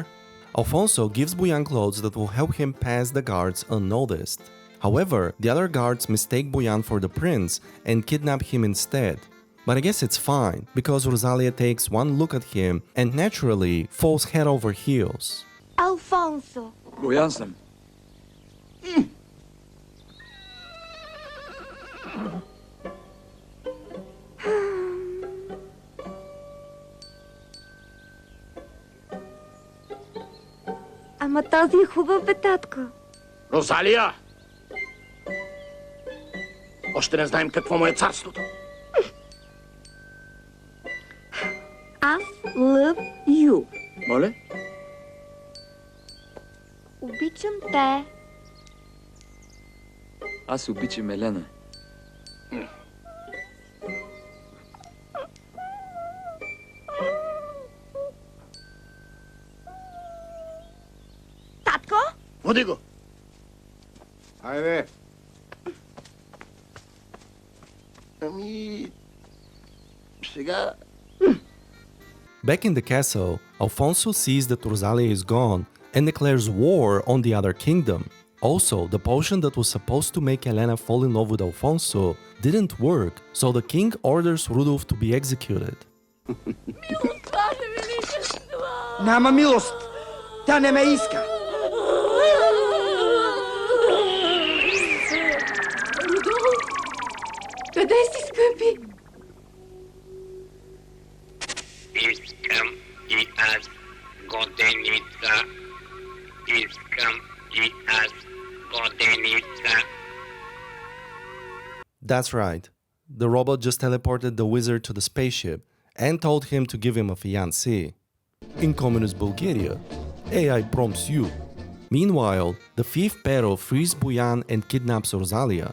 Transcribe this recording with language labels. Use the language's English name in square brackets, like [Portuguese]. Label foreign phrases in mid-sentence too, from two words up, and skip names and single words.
[English] Alfonso gives Buyan clothes that will help him pass the guards unnoticed. However, the other guards mistake Buyan for the prince and kidnap him instead. But I guess it's fine, because Rosalia takes one look at him and naturally falls head over heels. Alfonso. [Bulgarian] Buyan съм. Ама този е хубав, бе, татко. Розалия! Още не знаем какво му е царството. [English] Аз love you. [Bulgarian] Моля? Обичам те. Аз обичам Елена. Татко? Води го! Айде! Ами... Сега... [English] Back in the castle, Alfonso sees that Rosalia is gone and declares war on the other kingdom. Also, the potion that was supposed to make Elena fall in love with Alfonso didn't work, so the king orders Rudolf to be executed. [Bulgarian] Няма милост! Тя не ме иска! Къде си, скъпи? Искам и аз годеница. Искам и аз годеница. [English] That's right. The robot just teleported the wizard to the spaceship and told him to give him a fiancée. In communist Bulgaria, AI prompts you. Meanwhile, the thief Pero frees Buyan and kidnaps Rosalia.